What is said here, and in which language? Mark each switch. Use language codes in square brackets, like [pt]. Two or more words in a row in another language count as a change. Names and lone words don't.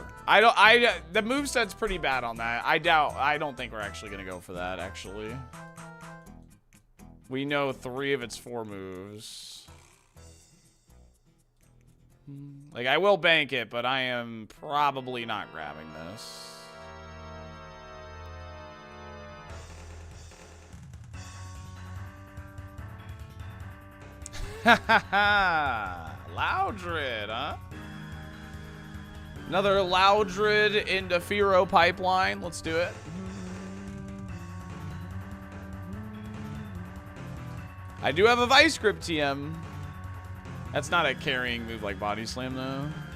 [en] The moveset's pretty bad on that. I don't think we're actually gonna go for that, actually. We know 3 of its 4 moves. Like, I will bank it, but I am probably not grabbing this. Ha ha ha! Loudred, huh? Another Loudred into Firo pipeline. Let's do it. I do have a Vice Grip TM. That's not a carrying move like Body Slam, though.